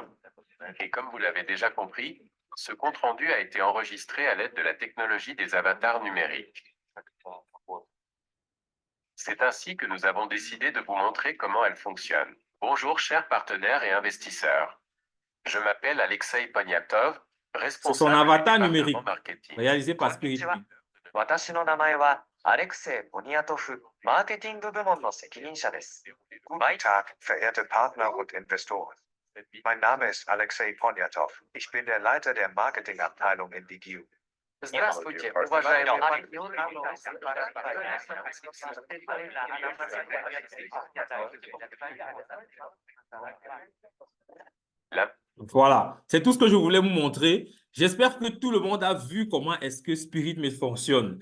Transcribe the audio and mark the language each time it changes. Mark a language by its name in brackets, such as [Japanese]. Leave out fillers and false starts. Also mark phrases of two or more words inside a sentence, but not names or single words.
[French] Et comme vous l'avez déjà compris, ce compte-rendu a été enregistré à l'aide de la technologie des avatars numériques. C'est ainsi que nous avons décidé de vous montrer comment elle fonctionne. Bonjour chers partenaires et investisseurs. Je m'appelle Alexei Poniatov, C'est son responsable du avatar département numérique, marketing. réalisé par Spirit Me. [Japanese] 私の名前はアレクセイ・ポニアトフ、マーケティング部門の責任者です。 [German] Guten Tag, verehrte Partner und Investoren. Mein Name ist Alexei Poniatov. Ich bin der Leiter der Marketingabteilung in DDU. [Russian] Здравствуйте, уважаемые La- [French] Voilà, c'est tout ce que je voulais vous montrer. J'espère que tout le monde a vu comment est-ce que Spirit Me fonctionne.